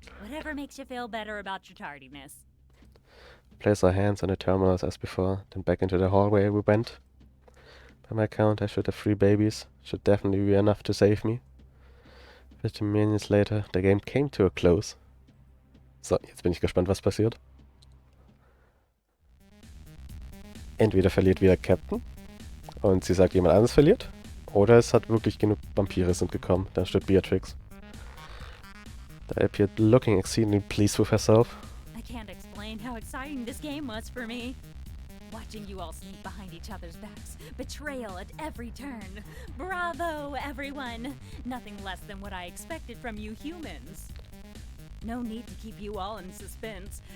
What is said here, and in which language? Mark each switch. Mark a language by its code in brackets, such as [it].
[en] Whatever makes you feel better about your tardiness. Place our hands on the terminals as before, then back into the hallway we went. By my count, I should have 3 babies. Should definitely be enough to save me. 15 minutes later, the game came to a close. [de] So, jetzt bin ich gespannt, was passiert. Entweder verliert wieder Captain und sie sagt, jemand anderes verliert. Oder es hat wirklich genug Vampire sind gekommen. Dann stirbt Beatrix. [en] They appeared looking exceedingly pleased with herself. I can't explain how exciting this game was for me. Watching you all sneak behind each other's backs. Betrayal at every turn. Bravo, everyone! Nothing less than what I expected from you humans. No need to keep you all in suspense.